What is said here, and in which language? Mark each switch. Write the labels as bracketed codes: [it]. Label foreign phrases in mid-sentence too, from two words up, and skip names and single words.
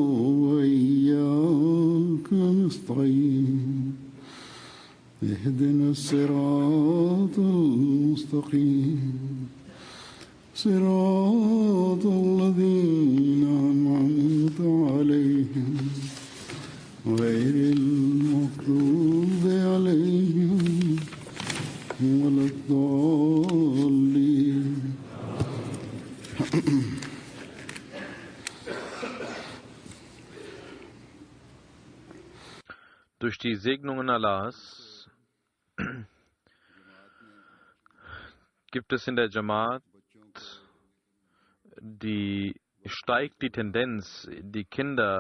[ar] وإياك نستعين اهدنا الصراط المستقيم صراط الذين أنعمت عليهم غير المغضوب عليهم ولا الضالين. [de] Durch die Segnungen Allahs gibt es in der Jamaat steigt die Tendenz, die Kinder